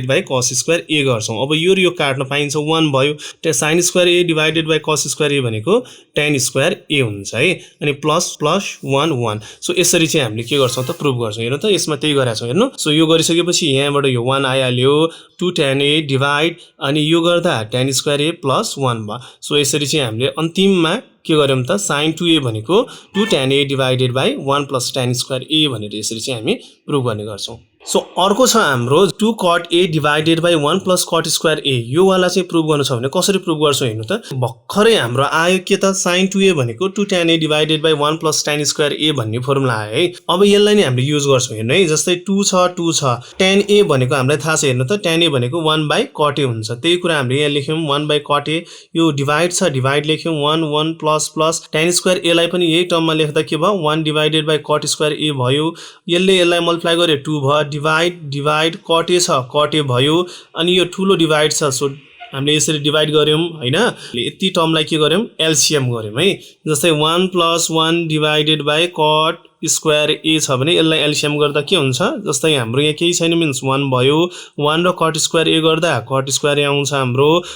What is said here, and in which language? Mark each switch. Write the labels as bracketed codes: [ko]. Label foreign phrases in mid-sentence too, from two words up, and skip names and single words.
[en] by cos square a [ne] गर्छौं अब यो काट्न पाइन्छ 1 भयो त्यो [en] sin square a divided by cos square a [ne] भनेको [en] tan square a [ne] हुन्छ है अनि [en] plus 1 1 so [ne] यसरी चाहिँ हामीले के गर्छौं त प्रुफ गर्छौं हेर्नु त यसमा त्यही गरेका छौं हेर्नु सो यो गरिसकेपछि यहाँबाट यो 1 आइहाल्यो [en] 2 tan a divide [ne] अनि यो गर्दा [en] tan square a plus 1 [ne] भयो सो यसरी चाहिँ हामीले अन्तिममा के गर्यौं त sin2a भनेको [en] 2 tan a divided by 1 plus tan square a [ne] भनेर यसरी चाहिँ हामी प्रुफ गर्ने गर्छौं सो अर्को छ हाम्रो [en] 2 cot a divided by 1 plus cot square a [ne] यो वाला चाहिँ प्रुफ गर्नु छ भने कसरी प्रुफ गर्छौं हेर्नु त भर्खरै हाम्रो आयो के त sin2a भनेको [en] 2 tan a divided by 1 plus tan square a [ne] भन्ने फर्मुला आयो है अब यसलाई नै हामीले युज गर्छौं हेर्नु है जस्तै 2 छ [en] tan a [ne] भनेको हामीलाई थाहा छ हेर्नु त [en] tan a [ne] भनेको [en] 1 by cot a [ne] हुन्छ त्यही कुरा हामीले यहाँ लेख्यौं [en] 1 by cot a [ne] यो डिवाइड छ डिवाइड लेख्यौं [en] 1 1 plus tan square a [ne] लाई पनि यही टर्ममा लेख्दा के भयो [en] 1 divided by cot square a [ne] भयो यसलाई मल्टिप्लाई गरे 2 भयो डिवाइड [en] cot a [ne] छ [en] cot a [ne] भयो अनि यो ठुलो डिवाइड छ सो हामीले यसरी डिवाइड गर्यौं हैन यति टर्मलाई के गर्यौं एलसीएम गर्यौं है जस्तै [en] 1 + 1 divided by cot square a [ne] छ भने यसलाई एलसीएम गर्दा के हुन्छ जस्तै हाम्रो यहाँ केही छैन मिन्स 1 भयो 1 र [en] cot square a [ne] गर्दा [en] cot square a [ne] आउँछ हाम्रो